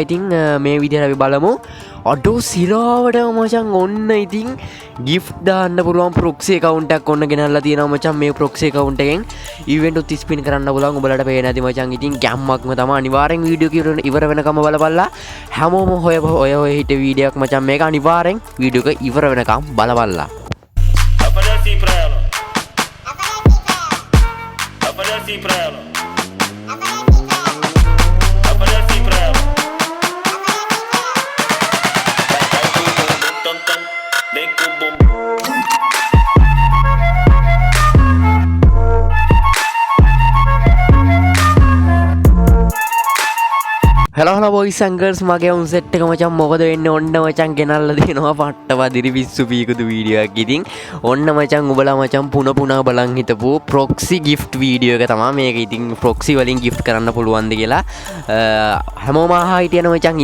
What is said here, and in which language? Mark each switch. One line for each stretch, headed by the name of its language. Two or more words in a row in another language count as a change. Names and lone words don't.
Sinhala: ඉතින් මේ විදිහට අපි බලමු. අඩෝ සිරාවට මචං ඔන්න ඉතින් gift දාන්න පුළුවන්
English: proxy account
Sinhala: එකක් ඔන්න ගෙනල්ලා තියෙනවා මචං. මේ
English: proxy account
Sinhala: එකෙන් event උත් spin කරන්න පුළුවන්. ඔයාලට පේන්නේ නැති මචං. ඉතින් ගැම්මක්ම තමයි. අනිවාර්යෙන් වීඩියෝ එක ඉවර වෙනකම් බලපල්ලා. හැමෝම හොය හිට වීඩියෝ එකක් මචං. මේක අනිවාර්යෙන් වීඩියෝ එක ඉවර වෙනකම් බලපල්ලා.
Portuguese: Aparece pra ela. Aparece pra ela. Aparece pra ela. Vem com o bumbum.
English: hello boys and girls
Sinhala: මගේ උන් සෙට් එක මචං මොකද වෙන්නේ ඔන්න මචං ගෙනල්ලා දෙනවා පට්ටවදිරි පිස්සු පීකුදු වීඩියෝ එකක්. ඉතින් ඔන්න මචං ඔබලා මචං පුන බලන් හිටපු
English: proxy gift
Sinhala: වීඩියෝ එක තමයි මේක. ඉතින් proxy වලින් gift කරන්න පුළුවන්ද කියලා හැමෝම අහා හිටියන මචං.